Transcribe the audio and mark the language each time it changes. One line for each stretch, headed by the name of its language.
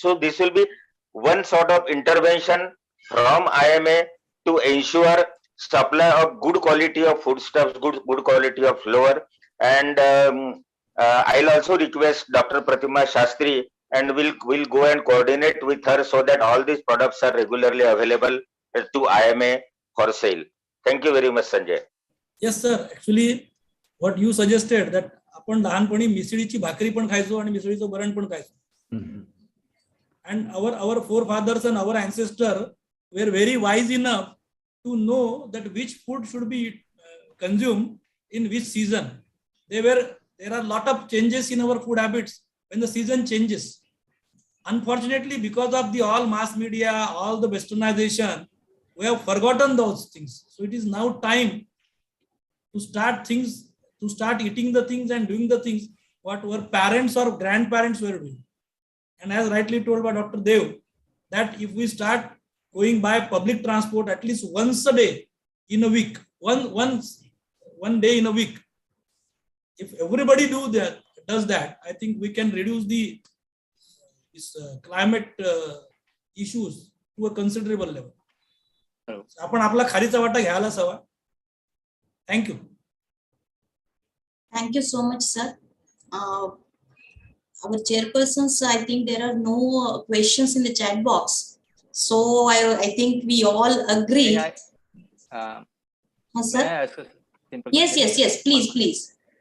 English: So this will be one sort of intervention from IMA to ensure supply of good quality of foodstuffs, good quality of flour. And I'll also request Dr. Pratima Shastri, and we'll go and coordinate with her so that all these products are regularly available to IMA for sale. Thank you very much, Sanjay. Yes, sir. Actually, what you suggested that
Marathi: आपण लहानपणी मिसळीची भाकरी पण खायचो आणि मिसळीचं वरण पण खायचो.
English: And our forefathers and our ancestors were very wise enough to know that which food should be consumed in which season. There are a lot of changes in our food habits when the season changes. Unfortunately, because of the all mass media, all the westernization, we have forgotten those things. So it is now time to start eating the things and doing the things what our parents or grandparents were doing. And as rightly told by Dr. Dev, that if we start going by public transport at least once a day in a week, one day in a week, if everybody does that, I think we can reduce this climate issues to a considerable level.
Marathi: आपण आपला खारीचा वाटा घ्यायलाच हवा.
English: Thank you. Thank you so much, sir. Our chairpersons, I think there are no questions in the chat box. So I think we all agree. Sir? Yes, please.